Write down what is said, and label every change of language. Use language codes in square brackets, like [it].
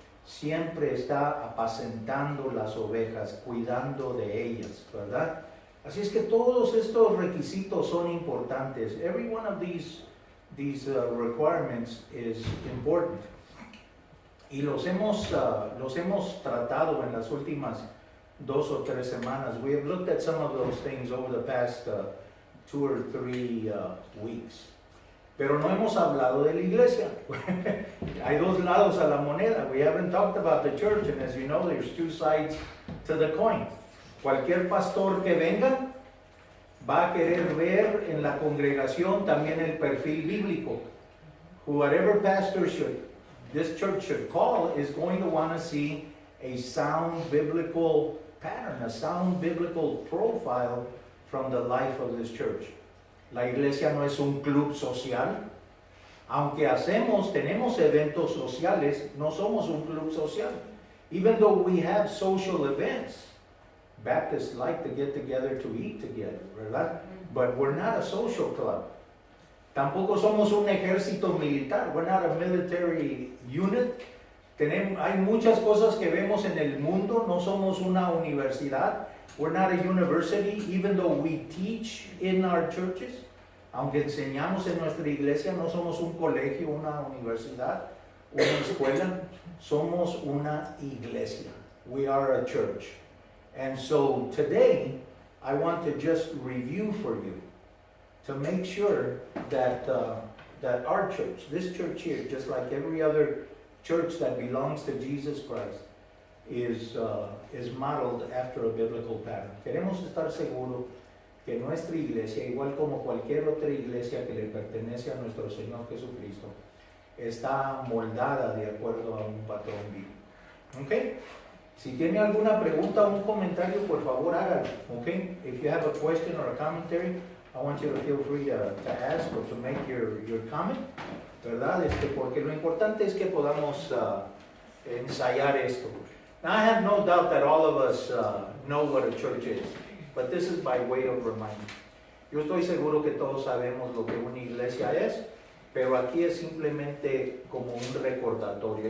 [es] Siempre está apacentando las ovejas, cuidando de ellas, ¿verdad? Así es que todos estos requisitos son importantes. [en] Every one of these requirements is important. [es] Y los hemos tratado en las últimas 2 o 3 semanas. [en] We have looked at some of those things over the past 2 or 3 weeks. [es] Pero no hemos hablado de la iglesia. Hay 2 lados a la moneda. [en] We haven't talked about the church, and as you know, there's 2 sides to the coin. [es] Cualquier pastor que venga va a querer ver en la congregación también el perfil bíblico. [en] Whatever pastor this church should call is going to want to see a sound biblical pattern, a sound biblical profile from the life of this church. [es] La iglesia no es un club social. Aunque tenemos eventos sociales, no somos un club social. [en] Even though we have social events, Baptists like to get together to eat together, [es] ¿verdad? [en] But we're not a social club. [es] Tampoco somos un ejército militar. [en] We're not a military unit. [es] Hay muchas cosas que vemos en el mundo. No somos una universidad. [en] We're not a university, even though we teach in our churches. [es] Aunque enseñamos en nuestra iglesia, no somos un colegio, una universidad, una escuela. Somos una iglesia. [en] We are a church. And so today, I want to just review for you to make sure that our church, this church here, just like every other church that belongs to Jesus Christ, is modeled after a biblical pattern. [es] Queremos estar seguros que nuestra iglesia, igual como cualquier otra iglesia que le pertenece a nuestro Señor Jesucristo, está moldada de acuerdo a un patrón bíblico. ¿Ok? Si tiene alguna pregunta o un comentario, por favor hágalo. [en] ¿Ok? If you have a question or a commentary, I want you to feel free to ask or to make your comment, [es] ¿verdad? Porque lo importante es que podamos ensayar esto. [en] Now, I have no doubt that all of us know what a church is, but this is by way of reminder. [es] Yo estoy seguro que todos sabemos lo que una iglesia es, pero aquí es simplemente como un recordatorio.